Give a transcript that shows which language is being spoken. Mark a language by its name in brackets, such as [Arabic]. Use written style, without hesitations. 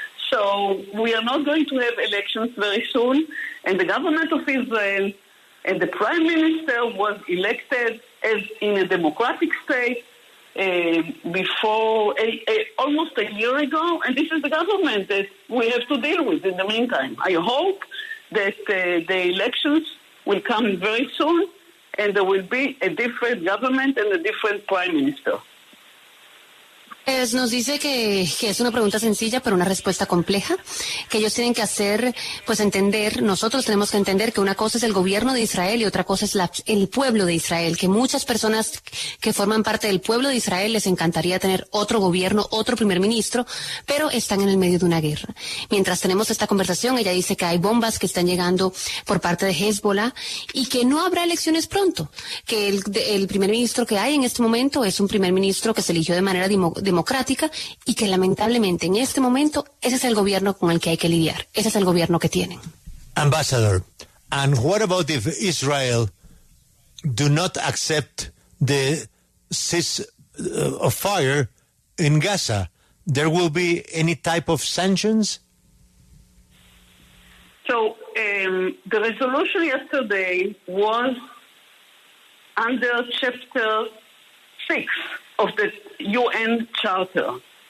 [English] So we are not going to have elections very soon, and the government of Israel and the prime minister was elected as in a democratic state before almost a year ago, and this is the government that we have to deal with in the meantime. I hope that the elections will come very soon, and there will be a different government and a different prime minister. [Spanish] Nos dice que es una pregunta sencilla, pero una respuesta compleja, que ellos tienen que hacer, pues entender, nosotros tenemos que entender que una cosa es el gobierno de Israel y otra cosa es el pueblo de Israel, que muchas personas que forman parte del pueblo de Israel les encantaría tener otro gobierno, otro primer ministro, pero están en el medio de una guerra. Mientras tenemos esta conversación, ella dice que hay bombas que están llegando por parte de Hezbollah y que no habrá elecciones pronto, que el primer ministro que hay en este momento es un primer ministro que se eligió de manera democrática y que lamentablemente en este momento ese es el gobierno con el que hay que lidiar, ese es el gobierno que tienen. [English] Ambassador, and what about if Israel do not accept the cease of fire in Gaza? There will be any type of sanctions? So the resolution yesterday was under Chapter 6 of the UN Charter.